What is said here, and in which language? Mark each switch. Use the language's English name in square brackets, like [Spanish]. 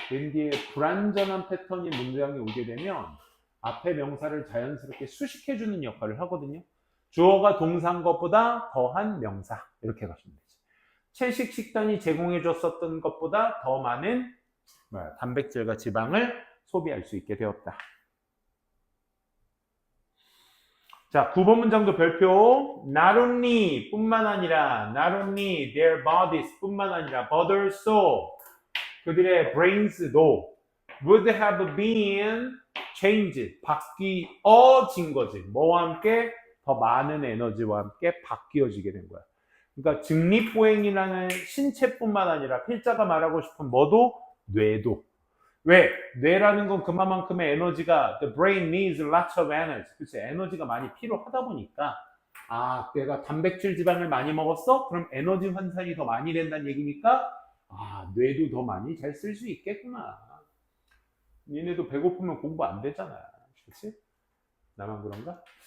[Korean] then 뒤에 불완전한 패턴이 문장에 오게 되면 앞에 명사를 자연스럽게 수식해주는 역할을 하거든요. 주어가 동사인 것보다 더한 명사 이렇게 가시면 되죠. 채식 식단이 제공해 줬었던 것보다 더 많은 단백질과 지방을 소비할 수 있게 되었다. 자, 9번 문장도 별표. [English] Not only 뿐만 아니라 not only their bodies 뿐만 아니라 but also 그들의 brains도 would have been changed, [Korean] 바뀌어진 거지. 뭐와 함께? 더 많은 에너지와 함께 바뀌어지게 된 거야. 그러니까 직립보행이라는 신체뿐만 아니라 필자가 말하고 싶은 뭐도? 뇌도. 왜? 뇌라는 건 그만큼의 에너지가 [English] the brain needs lots of energy. [Korean] 그치? 에너지가 많이 필요하다 보니까 내가 단백질 지방을 많이 먹었어? 그럼 에너지 환산이 더 많이 된다는 얘기니까 뇌도 더 많이 잘 쓸 수 있겠구나. 니네도 배고프면 공부 안 되잖아. 그치? 나만 그런가?